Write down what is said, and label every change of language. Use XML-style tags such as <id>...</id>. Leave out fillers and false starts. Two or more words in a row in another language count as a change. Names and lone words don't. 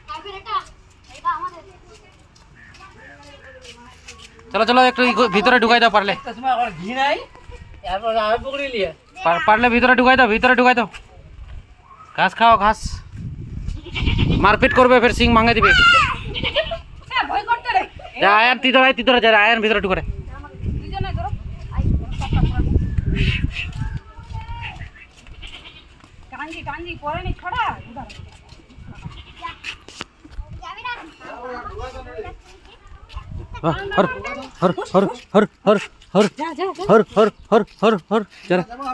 <bn>চলো চলো একটু ভিতরে ঢুকাই দাও পারলে। পারলে ভিতরে ঢুকাই দাও, ভিতরে ঢুকাই দাও। ঘাস খাও ঘাস, মারপিট করবে ফের সিং ভাঙে দিবে। আয়ান তিতরা যা, আয়ান ভিতরে ঢুকে।</bn> <hi>हर हर हर हर हर हर हर हर हर हर हर चला</hi>